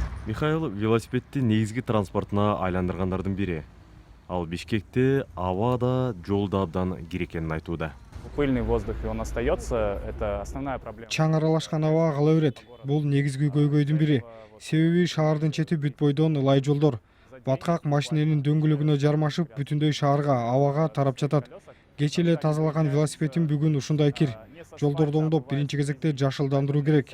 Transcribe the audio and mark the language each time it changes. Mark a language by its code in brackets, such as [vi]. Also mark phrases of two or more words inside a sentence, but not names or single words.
[ky] Михаил велосипедти негизги транспортуна айландыргандардын бири. Ал Бишкекте аба да, жол да абдан кир экенин айтууда. [ru] Пыльный воздух, и он остается, это основная проблема. [ky] Чаң аралашкан аба кала берет. Бул негизги көйгөйдүн бири. Себеби шаардын чети бүт бойдон ылай жолдор. Баткак машиненин дөңгөлөгүнө жармашып, бүтүндөй шаарга, абага тарап жатат. Кече эле тазалаган велосипедим бүгүн ушундай кир. Жолдорду оңдоп, биринчи кезекте жашылдандыруу керек.